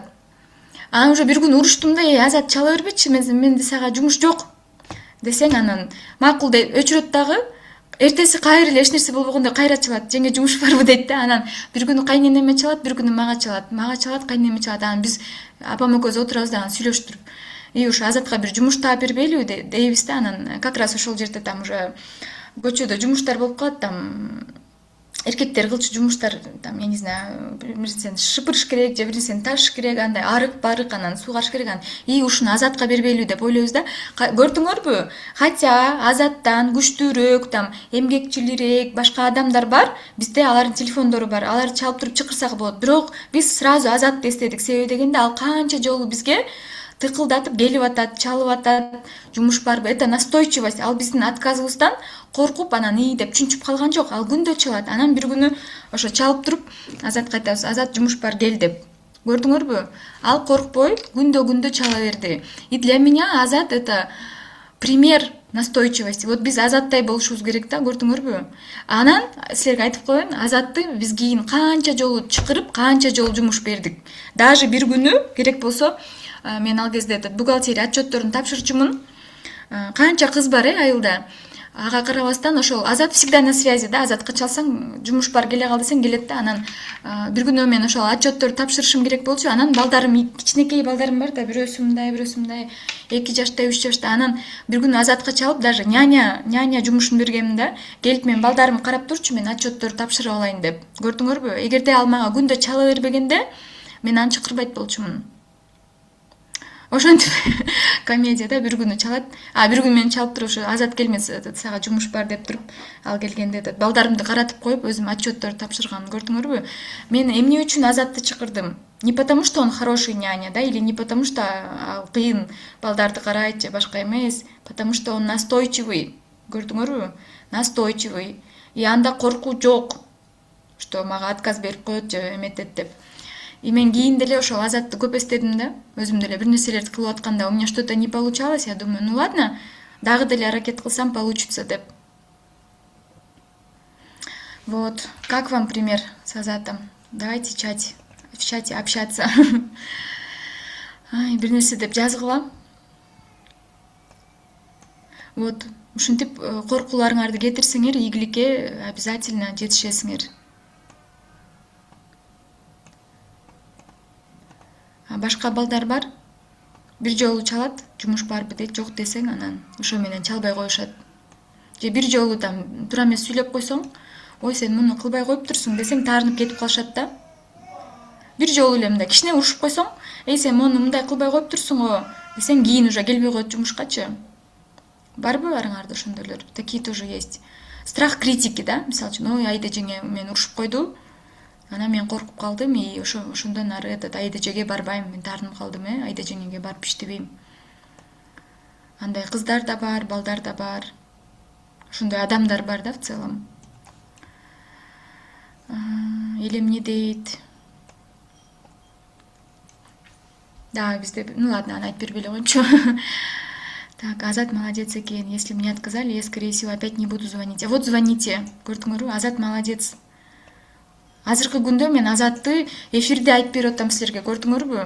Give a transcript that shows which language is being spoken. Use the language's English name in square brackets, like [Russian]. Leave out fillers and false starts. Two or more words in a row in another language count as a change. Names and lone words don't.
[Kyrgyz] Анан уже бир күн уруштум да, Азат чала бербечи, менде сага жумуш жок десең, анан макул дейт, өчүрөт дагы. Эртеси кайра эле эч нерсе болбогондой кайра чалат. Жеңе жумуш барбы дейт да. Анан бир күнү кайненеме чалат, бир күнү мага чалат, кайненеме чалат. Анан биз апам экөөбүз отурабыз да, сүйлөштүрүп. И ушу Азатка бир жумуш таап бербейлиби дейбиз да. Анан [Russian] как раз [Kyrgyz] ошол жерде уже көчөдө жумуштар болуп калат, эркектер кылчу жумуштар, [Russian] я не знаю, [Kyrgyz] бир нерсени шыпырыш керек, же бир нерсени ташыш керек, андай арык, анан суугаш керек. И ушуну Азатка бербейлиби деп ойлойбуз да. Көрдүңөрбү? Хотя Азаттан күчтүүрөөк, эмгекчилирээк башка адамдар бар. Бизде алардын телефондору бар. Аларды чалып туруп чакырсак болот. Бирок биз сразу Азатты эстедик. Себеби дегенде ал канча жолу бизге тыкылдатып келип атат, чалып атат, жумуш барбы. [Russian] Это настойчивость. [Kyrgyz] Ал биздин отказыбыздан коркуп, анан деп чүнчүп калган жок. Ал күндө чалат. Анан бир күнү ошо чалып туруп, Азатка айтабыз, Азат, жумуш бар, кел деп. Көрдүңөрбү? Ал коркпой, күндө чала берди. [Russian] И для меня Азат — это пример настойчивости. [Kyrgyz] Вот биз Азаттай болушубуз керек да, көрдүңөрбү? Анан силерге айтып коеюн, Азатты биз кийин канча жолу чакырып, канча жолу жумуш бердик. Даже бир күнү керек болсо, мен ал кезде бухгалтерия отчетторун тапшырчумун. Канча кыз бар айылда. ага карабастан ошол Азат [Russian] всегда на связи [Kyrgyz] да, Азатка чалсаң жумуш бар келе кал десең келет да. Анан бир күнү мен ошол отчетторду тапшырышым керек болчу. Анан балдарым, кичинекей балдарым бар да, бирөөсү мындай 2 жашта 3 жашта. Анан бир күнү Азатка чалып даже няня жумушун бергенмин да, келип мен балдарымды карап турчу, мен отчетторду тапшырып алайын деп. Көрдүңөрбү? Эгерде ал мага күндө чала бербегенде мен аны чакырбайт болчумун. Ошентип комедия да, бир күнү чалат. Бир күнү мен чалып туруп, Азат келмес, сага жумуш бар деп туруп, ал келгенде балдарымды каратып коюп, өзүм отчетторду тапшырганмын. Көрдүңөрбү? Мен эмне үчүн Азатты чакырдым? [Russian] Не потому, что он хороший няня, да, или не потому, что [Kyrgyz] кыйын балдарды карайт же башка эмес, [Russian] потому что он настойчивый. [Kyrgyz] Көрдүңөрбү? Настойчивый. И анда коркуу жок, что мага отказ берип коет же эметет деп. И мен кийин деле ошол Азатты көп эстедим да, өзүм деле бир нерселерди кылып атканда [Russian] у меня что-то не получалось, я думаю, ну ладно, [Kyrgyz] дагы деле аракет кылсам получится деп. [Russian] Вот, как вам пример с Азатом? Давайте в чате общаться. [Kyrgyz] Бир нерсе деп жазгыла. Вот, ушинтип коркууларыңарды кетирсеңер, ийгиликке обязательно жетишесиңер. Башка балдар бар, бир жолу чалат, жумуш барбы дейт, жок десең, анан ошо менен чалбай коюшат. Же бир жолу там туура эмес сүйлөп койсоң, ой сен муну кылбай коюп турсуң десең, таарынып кетип калышат да. Бир жолу эле мындай кичине урушуп койсоң, эй сен муну мындай кылбай коюп турсуң го десең, кийин уже келбей коет жумушкачы. Барбы арыңарда ошондойлор? [Russian] Такие тоже есть. Страх критики, да? [Kyrgyz] Мисалы үчүн, ой Айда жеңе мени урушуп койду. Анан мен коркуп калдым, и ошондон ары Айда жеге барбайм, мен таарынып калдым, Айда жеңеге барып иштебейм. Андай кыздар да бар, балдар да бар. Ошондой адамдар бар да [Russian] в целом. [Kyrgyz] Или эмне дейт? Да, бизде, [Russian] ну ладно, [Kyrgyz] аны айтып бербей эле коеюнчу. Так, Азат молодец экен. [Russian] Если мне отказали, я скорее всего опять не буду звонить. А вот звоните. [Kyrgyz] Көрдүңөрбү? Азат молодец. Азыркы күндө мен Азатты эфирде айтып берип атам силерге, көрдүңөрбү?